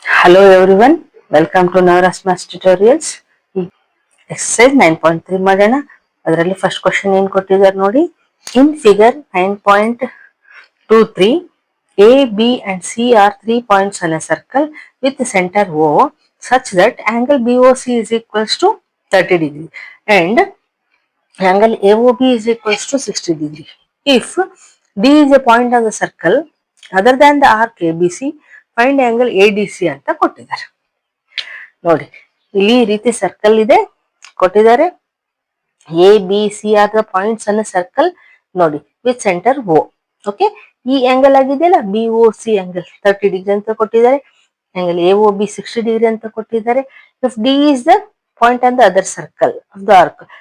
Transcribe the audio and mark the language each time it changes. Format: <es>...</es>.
<en>Hello everyone, welcome to Navras Maths Tutorials.</en> <kn>Exercise 9.3 ಮಾಡೋಣ. ಅದರಲ್ಲಿ first question ಏನು ಕೊಟ್ಟಿದ್ದಾರೆ ನೋಡಿ.</kn> <en>In figure 9.23, A, B and C are 3 points on a circle with center O such that angle BOC is equals to 30 degree and angle AOB is equals to 60 degree. If D is a point on the circle other than the arc ABC, find angle ADC</en> <kn>ಅಂತ ಕೊಟ್ಟಿದ್ದಾರೆ. ನೋಡಿ ಇಲ್ಲಿ ಈ ರೀತಿ circle ಇದೆ ಕೊಟ್ಟಿದ್ದಾರೆ.</kn> <en>A B C are the points</en> <kn>ಅನ್ನ circle ನೋಡಿ</kn> <en>With centre O.</en> <kn>ಓಕೆ, ಈ ಆಂಗಲ್ ಆಗಿದೆಯಲ್ಲ B O C angle 30 degree ಅಂತ ಕೊಟ್ಟಿದ್ದಾರೆ. Angle A O B 60 degree ಅಂತ ಕೊಟ್ಟಿದ್ದಾರೆ.</kn> <en>If D is the point on the other circle of the arc.</en>